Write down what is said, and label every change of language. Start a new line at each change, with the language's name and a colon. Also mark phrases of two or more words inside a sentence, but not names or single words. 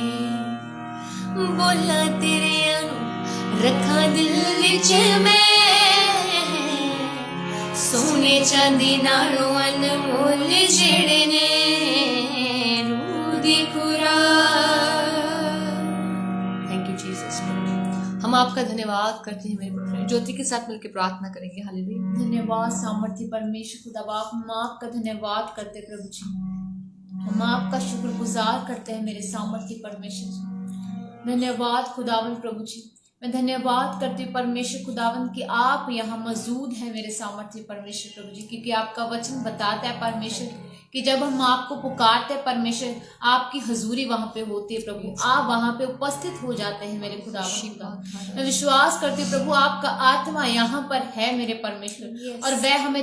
Punjabi: ਬੋਲਾ ਤੇਰੇ ਆਨੂ ਰੱਖਾ ਦਿਲ ਵਿਚ ਮੈਂ ਸੋਨੇ ਚਾਂਦੀ ਨਾਲੋਂ ਅਨਮੋਲ ਜਿਹੜੇ ਨੇ ਰੂਹ ਦੀ ਖੁਰਾਕ
English: thank you Jesus
Hindi: हम आपका धन्यवाद करते हैं मेरे पुत्र ज्योति के साथ मिलकर प्रार्थना करेंगे हालेलुया धन्यवाद सामर्थ्य परमेश्वर खुदा बाप हम आपका धन्यवाद करते हैं प्रभु जी हम आपका शुक्रगुजार करते हैं मेरे सामर्थ्य परमेश्वर जी धन्यवाद खुदावन प्रभु जी मैं धन्यवाद करती हूँ परमेश्वर खुदावन कि आप यहाँ मौजूद हैं मेरे सामर्थ्य परमेश्वर प्रभु जी क्योंकि आपका वचन बताता है परमेश्वर कि जब हम आपको पुकारते हैं परमेश्वर आपकी हजूरी वहाँ पे होती है प्रभु आप वहाँ पे उपस्थित हो जाते हैं मेरे खुदावन मैं विश्वास करती हूँ प्रभु आपका आत्मा यहाँ पर है मेरे परमेश्वर और वह हमें